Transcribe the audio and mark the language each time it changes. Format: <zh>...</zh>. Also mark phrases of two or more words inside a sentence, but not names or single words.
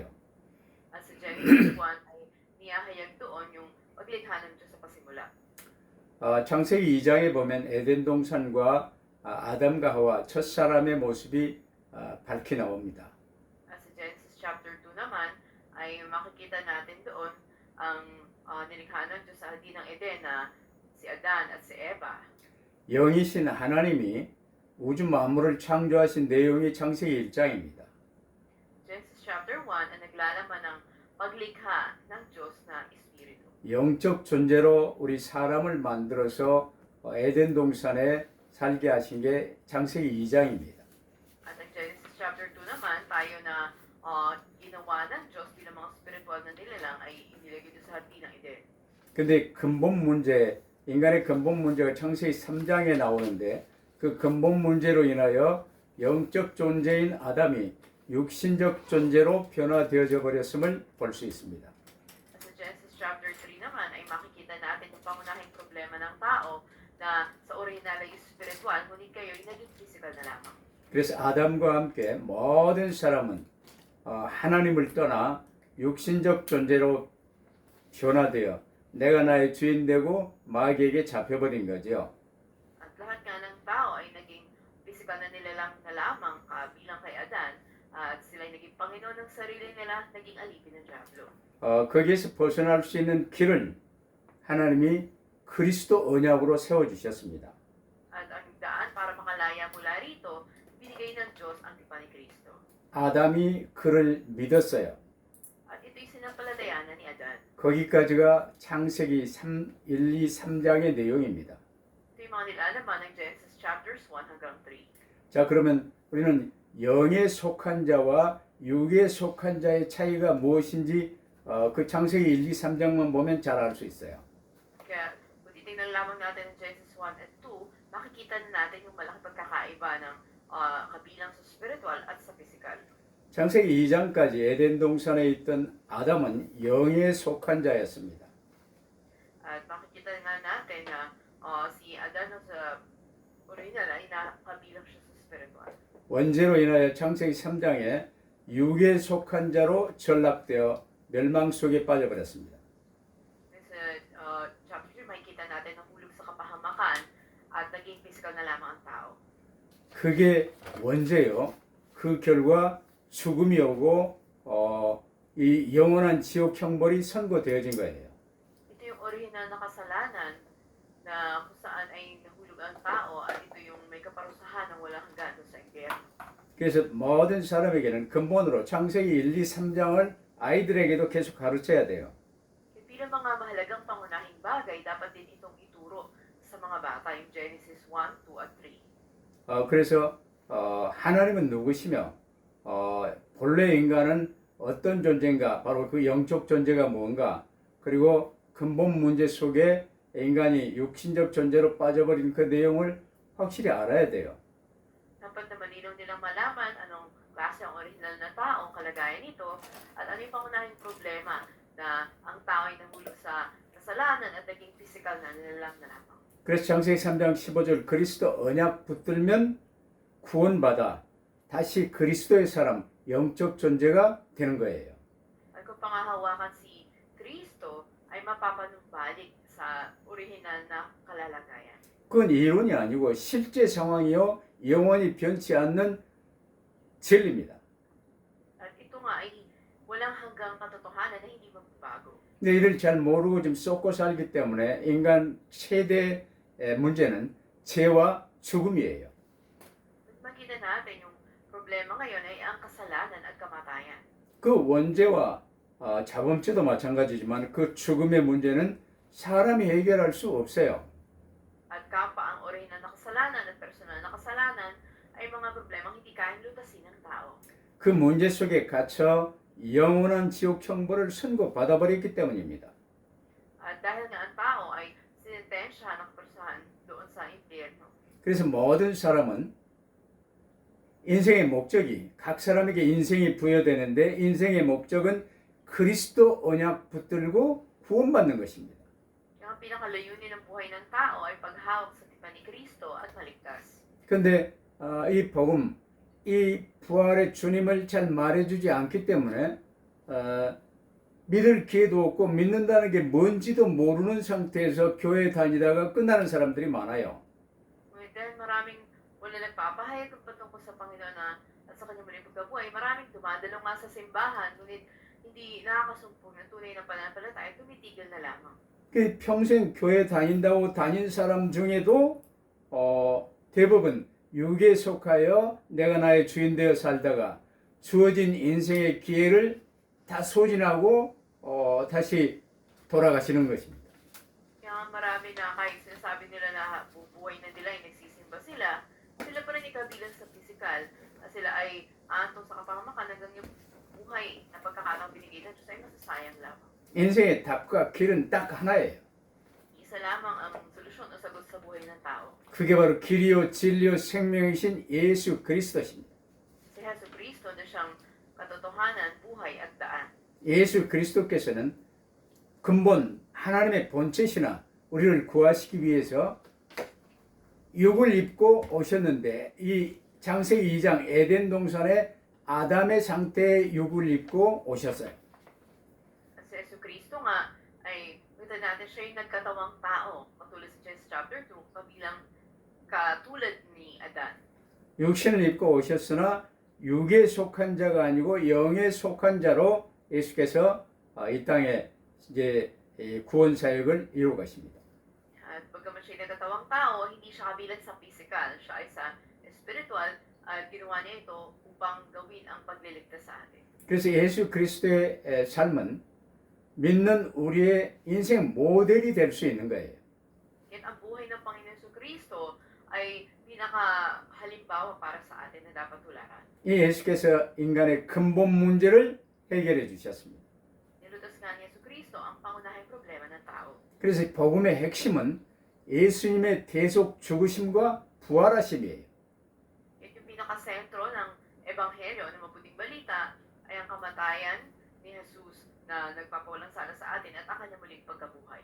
<tl>At sa Genesis 1 ay niyahayag doon yung paglikha ng Diyos sa pasimula.</tl> <ko>창세기 2장에 보면 에덴 동산과 아담과 하와 첫사람의 모습이 밝히 나옵니다.</ko> <tl>At sa Genesis chapter 2 naman ay makikita natin doon ang nilikha ng Diyos sa Hardin ng Eden na si Adan at si Eva.</tl> <ko>영이신 하나님이 우주 만물을 창조하신 내용이 창세기 1장입니다.</ko> <tl>Genesis chapter 1 ay naglalaman ng paglikha ng Diyos na Espiritu.</tl> <ko>영적 존재로 우리 사람을 만들어서 에덴 동산에 살게 하신 게 창세기 2장입니다.</ko> <tl>At ang Genesis chapter 2 naman, tayo na ginawa ng Diyos bilang mga spiritual na nilalang ay inilagay doon sa Hardin ng Eden.</tl> <ko>근데 인간의 근본 문제가 창세기 3장에 나오는데 그 근본 문제로 인하여 영적 존재인 아담이 육신적 존재로 변화되어져 버렸음을 볼 수 있습니다.</ko> <tl>At sa Genesis chapter 3 naman ay makikita natin yung pangunahing problema ng tao na sa orihinal ay spiritual, ngunit kayo ay naging physical na lamang.</tl> <ko>그래서 아담과 함께 모든 사람은 하나님을 떠나 육신적 존재로 변화되어 내가 나의 주인 되고 마귀에게 잡혀버린 거죠.</ko> <tl>At lahat nga ng tao ay naging physical na nilalang na lamang bilang kay Adan at sila ay naging Panginoon ng sarili nila, naging alipin ng Diablo.</tl> <ko>거기에서 벗어날 수 있는 길을 하나님이 그리스도 언약으로 세워주셨습니다.</ko> <tl>At ang daan para makalaya mula rito, binigay binigay ng Diyos ang tipan ni Kristo.</tl> <ko>아담이 그를 믿었어요.</ko> <tl>At ito'y sinampalatayanan ni Adan.</tl> <ko>거기까지가 창세기 1, 2, 3장의 내용입니다.</ko> <tl>Ito yung mga nilalaman ng Genesis chapters 1 hanggang 3.</tl> <ko>자, 그러면 우리는 영에 속한 자와 육에 속한 자의 차이가 무엇인지 그 창세기 1, 2, 3장만 보면 잘 알 수 있어요.</ko> <tl>Kaya kung titingnan lamang natin ng Genesis 1 at 2, makikita na natin yung malaking pagkakaiba ng kabilang sa spiritual at sa physical.</tl> <ko>창세기 2장까지 에덴 동산에 있던 아담은 영에 속한 자였습니다.</ko> <tl>At makikita nga natin na si Adan sa original ay nakabilang siya sa spiritual.</tl> <ko>원죄로 인하여 창세기 3장에 육에 속한 자로 전락되어 멸망 속에 빠져버렸습니다.</ko> <tl>Sa chapter 3, makikita natin na hulog sa kapahamakan at naging physical na lamang ang tao.</tl> <ko>그게 원죄요. 그 결과 죽음이 오고 이 영원한 지옥 형벌이 선고되어진 거예요.</ko> <tl>Ito yung original na kasalanan na kung saan ay nahulog ang tao at ito yung may kaparusahan ng walang hanggan sa impyerno.</tl> <ko>그래서 모든 사람에게는 근본으로 창세기 1, 2, 3장을 아이들에게도 계속 가르쳐야 돼요.</ko> <tl>Bilang mga mahalagang pangunahing bagay, dapat din itong ituro sa mga bata, yung Genesis 1, 2, at 3.</tl> <ko>그래서 하나님은 누구시며 본래 인간은 어떤 존재인가, 바로 그 영적 존재가 뭔가, 그리고 근본 문제 속에 인간이 육신적 존재로 빠져버린 그 내용을 확실히 알아야 돼요.</ko> <tl>Dapat na malinaw nilang malaman anong klase ang original na tao, ang kalagayan nito, at ano yung pangunahing problema na ang tao ay nahulog sa kasalanan at naging physical na nilalang na lamang.</tl> <ko>그래서 창세기 3장 15절 그리스도 언약 붙들면 구원받아 다시 그리스도의 사람, 영적 존재가 되는 거예요.</ko> <tl>At kung pangahawakan si Kristo, ay mapapanumbalik sa original na kalalagayan.</tl> <ko>그건 이론이 아니고 실제 상황이요 영원히 변치 않는 진리입니다.</ko> <tl>At ito nga ay walang hanggang katotohanan na hindi magbabago.</tl> <ko>근데 이를 잘 모르고 좀 썩고 살기 때문에 인간 최대 문제는 죄와 죽음이에요.</ko> <tl>Makita natin yung problema ngayon ay ang kasalanan at kamatayan.</tl> <ko>그 원죄와 자범죄도 마찬가지지만 그 죽음의 문제는 사람이 해결할 수 없어요.</ko> <tl>At kapwa ang orihinal na kasalanan at personal na kasalanan ay mga problemang hindi kayang lutasin ng tao.</tl> <ko>그 문제 속에 갇혀 영원한 지옥 형벌을 선고받아버렸기 때문입니다.</ko> <tl>At dahil nga ang tao ay sinintensyahan ng kaparusahan doon sa impyerno.</tl> <ko>그래서 모든 사람은 인생의 목적이 각 사람에게 인생이 부여되는데 인생의 목적은 그리스도 언약 붙들고 구원받는 것입니다.</ko> <tl>Yung ang pinakalayunin ng buhay ng tao ay paghawak sa tipan ni Kristo at maligtas.</tl> <ko>그런데 이 복음, 이 부활의 주님을 잘 말해주지 않기 때문에 믿을 기회도 없고 믿는다는 게 뭔지도 모르는 상태에서 교회 다니다가 끝나는 사람들이 많아요.</ko> <tl>Ngunit dahil maraming wala nagpapahayag patungkol sa Panginoon at sa kanyang muling pagkabuhay, maraming dumadalo nga sa simbahan, ngunit hindi nakakasumpong ng tunay na pananampalataya, tumitigil na lamang.</tl> <ko>그 평생 교회 다닌다고 다닌 사람 중에도 대부분 육에 속하여 내가 나의 주인 되어 살다가 주어진 인생의 기회를 다 소진하고 다시 돌아가시는 것입니다.</ko> <tl>Kaya marami na kahit sinasabi nila na bubuhay na nila, ay nagsisimba sila, sila pa rin ikabilang sa physical, na sila ay aantong sa kapahamakan hanggang yung buhay na pagkakataong binigay ng Diyos ay masasayang lamang.</tl> <ko>인생의 답과 길은 딱 하나예요.</ko> <tl>Isa lamang ang solusyon o sagot sa buhay ng tao.</tl> <ko>그게 바로 길이요 진리요 생명이신 예수 그리스도십니다.</ko> <tl>Si Jesu Cristo na siyang katotohanan, buhay at daan.</tl> <ko>예수 그리스도께서는 근본 하나님의 본체시나 우리를 구하시기 위해서 육을 입고 오셨는데 이 창세기 2장 에덴 동산에 아담의 상태의 육을 입고 오셨어요.</ko> <tl>At si Jesu Cristo nga ay kita natin siya yung nagkatawang tao, katulad sa Genesis chapter 2, kabilang katulad ni Adan.</tl> <ko>육신을 입고 오셨으나 육에 속한 자가 아니고 영에 속한 자로 예수께서 이 땅에 이제 구원 사역을 이루어 가십니다.</ko> <tl>At pagkaman siya nagkatawang tao, hindi siya kabilang sa physical, siya ay sa spiritual at ginawa niya ito upang gawin ang pagliligtas sa atin.</tl> <ko>그래서 예수 그리스도의 삶은 믿는 우리의 인생 모델이 될 수 있는 거예요.</ko> <tl>Kaya ang buhay ng Panginoon Jesucristo ay pinakahalimbawa para sa atin na dapat tularan.</tl> <ko>이 예수께서 인간의 근본 문제를 해결해 주셨습니다.</ko> <tl>Nilutas nga ni Jesucristo ang pangunahing problema ng tao.</tl> <ko>그래서 복음의 핵심은 예수님의 대속 죽으심과 부활하심이에요.</ko> <tl>At yung pinakasentro ng Ebanghelyo ng Mabuting Balita ay ang kamatayan ni Jesus na nagpapawalang sala sa atin at ang kanyang muling pagkabuhay.</tl>